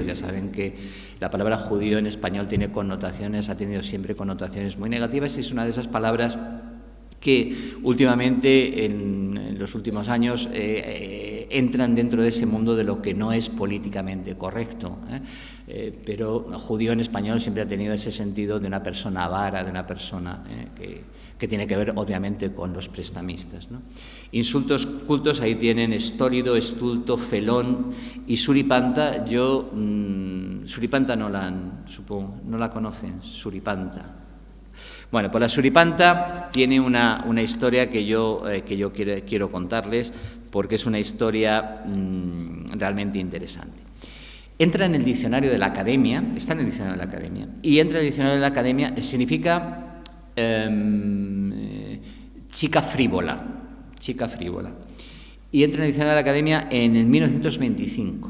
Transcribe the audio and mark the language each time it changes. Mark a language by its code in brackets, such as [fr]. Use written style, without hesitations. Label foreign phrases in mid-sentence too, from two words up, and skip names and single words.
[es] Ya saben que la palabra judío en español ha tenido siempre connotaciones muy negativas, y es una de esas palabras que últimamente, en los últimos años, entran dentro de ese mundo de lo que no es políticamente correcto. Pero judío en español siempre ha tenido ese sentido de una persona avara, de una persona que tiene que ver obviamente con los prestamistas, ¿no? Insultos cultos, ahí tienen estólido, estulto, felón y suripanta. Suripanta no la conocen, suripanta. Bueno, pues la suripanta tiene una historia que yo quiero contarles, porque es una historia realmente interesante. Entra en el diccionario de la Academia, está en el diccionario de la Academia, y entra en el diccionario de la Academia, significa chica frívola, y entra en el diccionario de la Academia en el 1925.